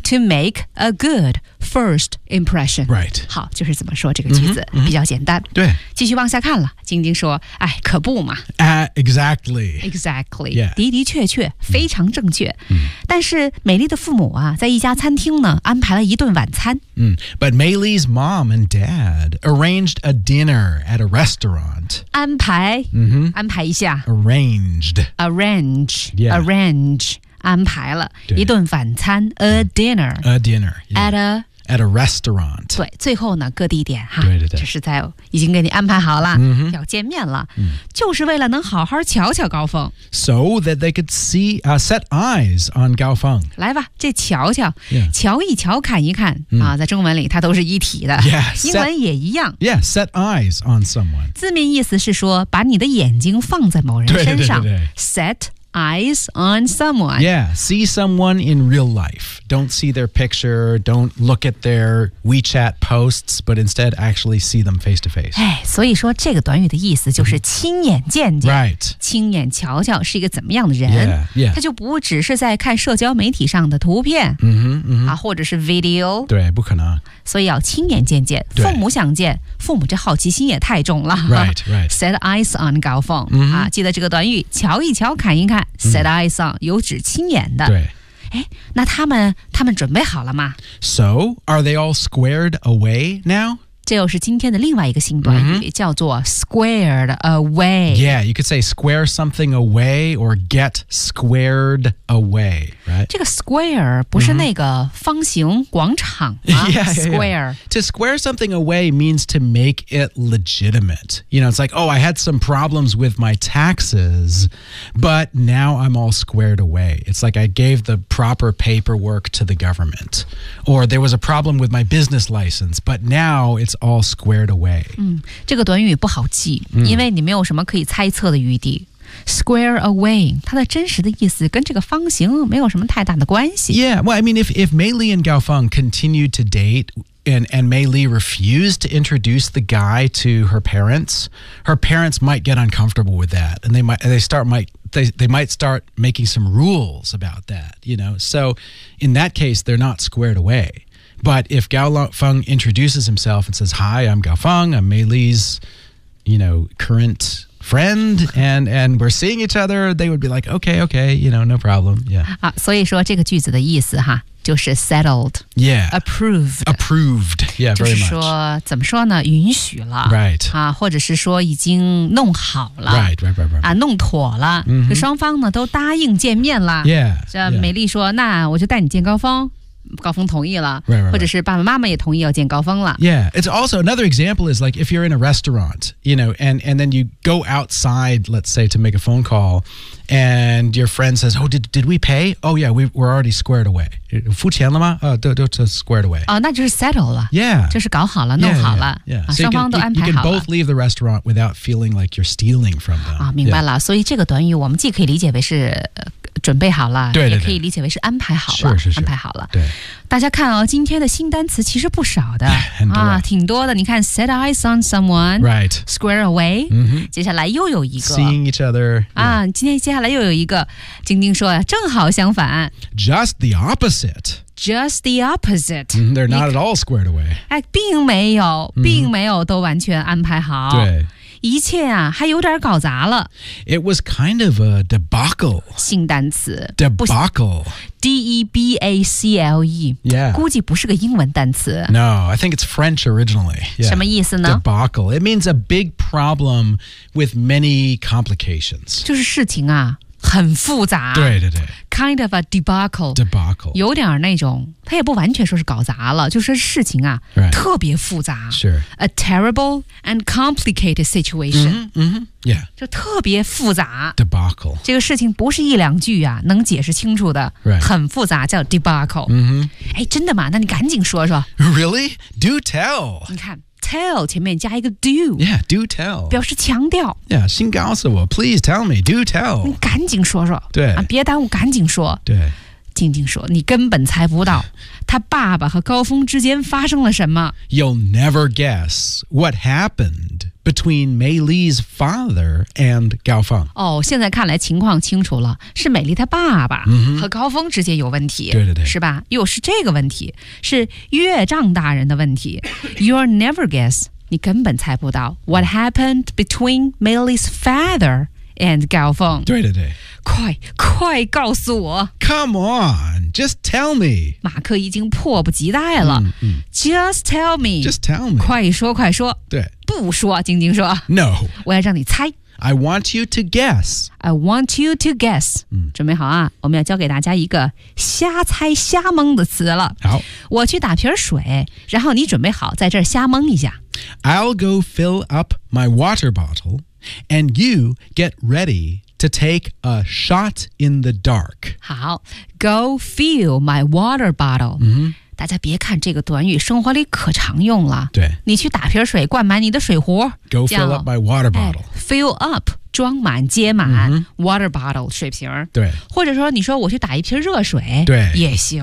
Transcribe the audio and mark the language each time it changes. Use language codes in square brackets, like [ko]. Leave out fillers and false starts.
[en] to make a good first impression right [zh] 好就是怎么说这个句子、 mm-hmm. 比较简单对继续往下看了晶晶说哎可不嘛、 [en] exactly、yeah. [zh] 的的确确非常正确、 mm-hmm. 但是美丽的父母啊在一家餐厅呢安排了一顿晚餐、 mm. [en] but Maylee's mom and dad arrangedA dinner at a restaurant. [zh] 安排、 mm-hmm. 安排一下 [en] Arranged. Arrange.、 Yeah. [zh] Arrange. 安排了一顿饭餐 [en] A dinner. A dinner.、Yeah. At a restaurant. [zh] 对最后呢各地点哈对对对就是在已经给你安排好了、 mm-hmm. 要见面了、mm-hmm. 就是为了能好好瞧瞧高峰。 [en] So that they could see,、set eyes on 高峰。 [zh] 来吧这瞧瞧、 [en] yeah. [zh] 瞧一瞧看一看、 mm. 啊在中文里它都是一体的。 [en] Yeah, [zh] 英文也一样。 [en] Yeah, set eyes on someone. [zh] 字面意思是说把你的眼睛放在某人身上。对对对对 [en] set eyes on someone. Yeah, see someone in real life. Don't see their picture, don't look at their WeChat posts, but instead actually see them face to face. [zh] 所以说这个短语的意思就是亲眼见见。 [en] Right. [zh] 亲眼瞧瞧是一个怎么样的人。 [en] Yeah, yeah. [zh] 他就不只是在看社交媒体上的图片、 mm-hmm, mm-hmm. 啊、或者是 video. 对不可能。所以要亲眼见见父母想见父母这好奇心也太重了 [en] right, right. Set eyes on 高峰、 mm-hmm. [zh] 啊、记得这个短语瞧一瞧看一看 Set、 mm-hmm. eyes on 有指亲眼的对那他们准备好了吗 [en] So are they all squared away now? [zh] 这又是今天的另外一个新短语、 mm-hmm. 叫做 squared away [en] Yeah, you could say square something away or get squared away Right. [zh] 这个 square 不是那个方形广场吗、 mm-hmm. yeah, [en] square. Yeah, yeah. To square something away means to make it legitimate. You know, it's like, oh, I had some problems with my taxes, but now I'm all squared away. It's like I gave the proper paperwork to the government. Or there was a problem with my business license, but now it's all squared away.、 [zh] 嗯、这个短语不好记、嗯、因为你没有什么可以猜测的余地。 Square away, 它的真实的意思跟这个方形没有什么太大的关系。 [en] Yeah, well, I mean, if Maylee and Gaofeng continued to date and Maylee refused to introduce the guy to her parents might get uncomfortable with that. And they might start making some rules about that, you know. So in that case, they're not squared away. But if Gaofeng introduces himself and says, Hi, I'm Gaofeng, I'm Maylee's, you know, current... friend and we're seeing each other they would be like okay you know no problem yeah、 [zh] 啊、所以说这个句子的意思哈就是 settled [en] yeah approved yeah very much [zh] 就是说怎么说呢允许了 [en] right、 [zh] 啊、或者是说已经弄好了 [en] right、 [zh] 啊、弄妥了、 mm-hmm. 双方呢都答应见面了 [en] yeah [zh] 这美丽说、yeah. 那我就带你见高峰高峰同意了 [en] right. [zh] 或者是爸爸妈妈也同意要见高峰了 [en] Yeah, it's also another example is like if you're in a restaurant, you know, and then you go outside, let's say, to make a phone call, and your friend says, oh, did we pay? Oh, yeah, we're already squared away. [zh] 付钱了吗？都 [en] squared away. [zh] 哦，那就是 settle 了 [en] Yeah. [zh] 就是搞好了，弄好了 Yeah. 双方都安排好了 [en] You can both leave the restaurant without feeling like you're stealing from them. [zh] 明白了、yeah. 所以这个短语我们既可以理解为是准备好了对对对也可以理解为是安排好了是是是安排好了对大家看哦今天的新单词其实不少的很多、啊、挺多的你看 set eyes on someone [en] right square away、 mm-hmm. [zh] 接下来又有一个 [en] seeing each other、 [zh] yeah. 啊、今天接下来又有一个晶晶说正好相反 [en] just the opposite just the opposite、 mm-hmm. they're not at all squared away、 [zh] 哎、并没有并没有都完全安排好、 mm-hmm. 对一切啊，还有点搞砸了。 [en] It was kind of a debacle. [zh] 新单词。 [en] Debacle. D-E-B-A-C-L-E. Yeah. [zh] 估计不是个英文单词。 [en] No, I think it's French originally. [zh] Yeah. 什么意思呢 [en] ?Debacle. It means a big problem with many complications. [zh] 就是事情啊，很复杂。对对对。 [en] Kind of a debacle. Debacle. [zh] 有点那种他也不完全说是搞砸了就是事情啊、 [en] right. [zh] 特别复杂。 [en] Sure. A terrible and complicated situation. Mm-hmm. Mm-hmm. Yeah. [zh] 就特别复杂。 [en] Debacle. [zh] 这个事情不是一两句啊能解释清楚的。 [en] Right. [zh] 很复杂叫 debacle. 嗯、mm-hmm. 哎真的吗那你赶紧说说。 [en] Really? Do tell. [zh] 你看 tell 前面加一个 do. [en] Yeah, do tell. [zh] 表示强调。 [en] Yeah, [zh] 先告诉我 [en] please tell me, do tell. [zh] 你赶紧说说。对。啊、别耽误赶紧说。对。静静说你根本猜不到他爸爸和高峰之间发生了什么 [en] You'll never guess what happened between Mei Li's father and Gao Feng [zh] 哦现在看来情况清楚了是美丽他爸爸和高峰之间有问题、 mm-hmm. 对对对是吧又是这个问题是岳丈大人的问题 [en] You'll never guess [zh] 你根本猜不到 [en] What happened between Mei Li's father and Gao Feng [zh] 对对对快快告诉我 [en] Come on, just tell me [zh] 马克已经迫不及待了、mm-hmm. [en] Just tell me Just tell me [zh] 快说快说对不说晶晶说 [en] No [zh] 我要让你猜 [en] I want you to guess I want you to guess、 mm. [zh] 准备好啊我们要教给大家一个瞎猜瞎蒙的词了好我去打瓶水然后你准备好在这儿瞎蒙一下 [en] I'll go fill up my water bottle And you get readyTo take a shot in the dark. 好 go fill my water bottle.、 Mm-hmm. [zh] 大家别看这个短语生活里可常用了。对。你去打瓶水灌满你的水壶。 [en] Go fill up my water bottle.、 [zh] 哎、fill up, 装满接满、mm-hmm. water bottle, 水瓶。对。或者说你说我去打一瓶热水。对。也行。